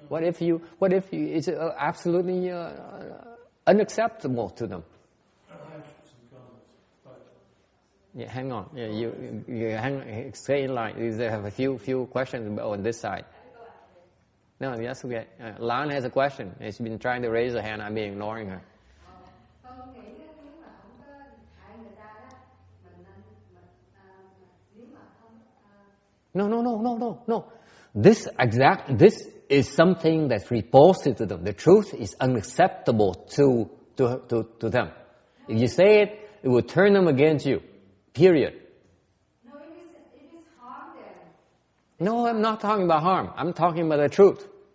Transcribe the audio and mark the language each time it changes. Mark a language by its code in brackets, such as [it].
[en] What if it's absolutely unacceptable to them? I have some comments. Yeah, hang on. Yeah, you stay in line. They have a few questions on this side. No, that's okay. Lan has a question. She's been trying to raise her hand. I've been ignoring her. [vi] Con nghĩ nếu mà không có hại người ta đó, mình nên nếu mà không [en] No. This is something that's repulsive to them. The truth is unacceptable to them. If you say it, it will turn them against you. Period. No, it is harm them. No, I'm not talking about harm. I'm talking about the truth.